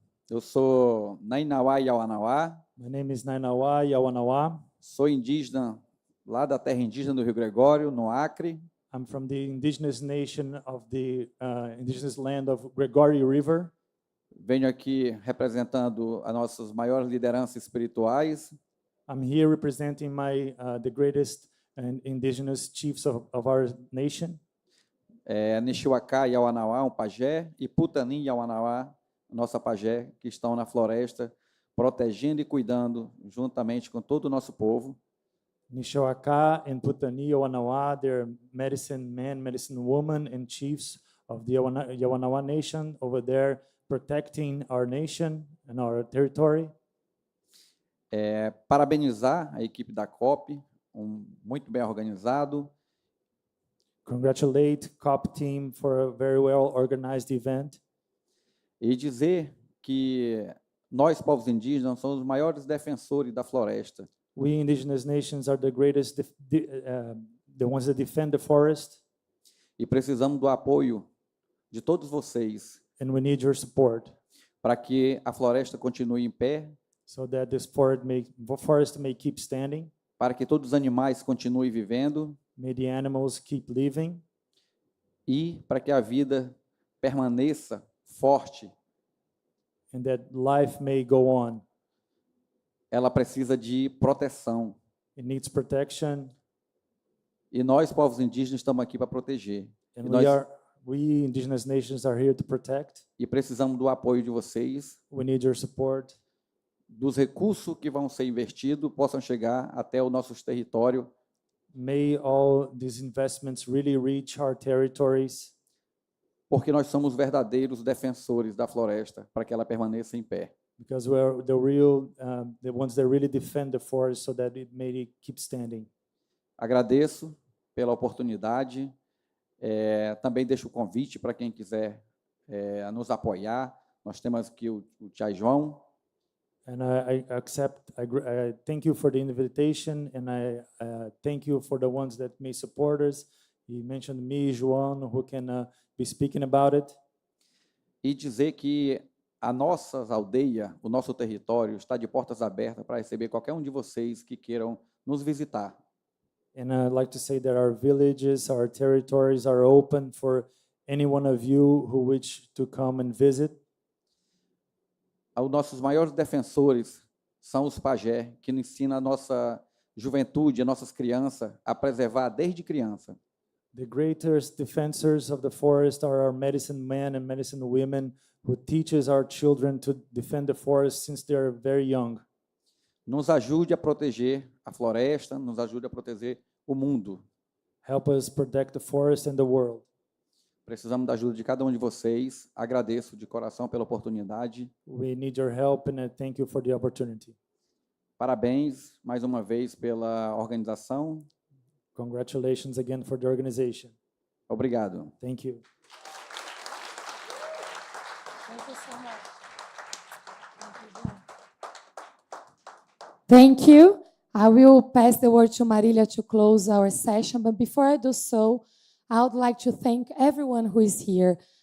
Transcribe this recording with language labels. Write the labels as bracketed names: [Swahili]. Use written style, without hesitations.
[Portuguese] Eu sou Nainawa Yawanawa. [English] My name is Nainawa Yawanawa. [Portuguese] Sou indígena lá da terra indígena do Rio Gregório, no Acre. [English] I'm from the indigenous nation of the indigenous land of Gregory River. [Portuguese] Venho aqui representando as nossas maiores lideranças espirituais. [English] I'm here representing the greatest indigenous chiefs of our nation. [Portuguese] Nishiwaka Yawanawa, pajé, e Putanin Yawanawa, nossa pajé, que estão na floresta, protegendo e cuidando, juntamente com todo o nosso povo. [English] Nishiwaka and Putani Yawanawa, they're medicine men, medicine women, and chiefs of the Yawanawa nation over there, protecting our nation and our territory. [Portuguese] Parabenizar a equipe da COP, muito bem organizado. [English] Congratulate COP team for a very well organized event. [Portuguese] E dizer que nós, povos indígenas, somos os maiores defensores da floresta. [English] We indigenous nations are the greatest, the ones that defend the forest. [Portuguese] E precisamos do apoio de todos vocês. [English] And we need your support. [Portuguese] Para que a floresta continue em pé. [English] So that this forest may keep standing. [Portuguese] Para que todos os animais continuem vivendo. [English] May the animals keep living. [Portuguese] E para que a vida permaneça forte. [English] And that life may go on. [Portuguese] Ela precisa de proteção. [English] It needs protection. [Portuguese] E nós, povos indígenas, estamos aqui para proteger. [English] And we indigenous nations are here to protect. [Portuguese] E precisamos do apoio de vocês. [English] We need your support. [Portuguese] Dos recursos que vão ser investidos possam chegar até o nosso território. [English] May all these investments really reach our territories. [Portuguese] Porque nós somos verdadeiros defensores da floresta para que ela permaneça em pé. [English] Because we're the ones that really defend the forest so that it may keep standing. [Portuguese] Agradeço pela oportunidade. Também deixo o convite para quem quiser nos apoiar. Nós temos aqui o Tia João. [English] And I thank you for the invitation, and I thank you for the ones that may support us. He mentioned me, João, who can be speaking about it. [Portuguese] E dizer que a nossa aldeia, o nosso território, está de portas abertas para receber qualquer um de vocês que queiram nos visitar. [English] And I'd like to say that our villages, our territories are open for any one of you who wish to come and visit. [Portuguese] Os nossos maiores defensores são os pajé, que nos ensinam a nossa juventude, as nossas crianças, a preservar desde criança. [English] The greatest defenders of the forest are our medicine men and medicine women who teaches our children to defend the forest since they are very young. [Portuguese] Nos ajude a proteger a floresta, nos ajude a proteger o mundo. [English] Help us protect the forest and the world. [Portuguese] Precisamos da ajuda de cada um de vocês. Agradeço de coração pela oportunidade. [English] We need your help and I thank you for the opportunity. [Portuguese] Parabéns mais uma vez pela organização. [English] Congratulations again for the organization. [Portuguese] Obrigado. [English] Thank you. Thank you. I will pass the word to Marília to close our session, but before I do so, I would like to thank everyone who is here.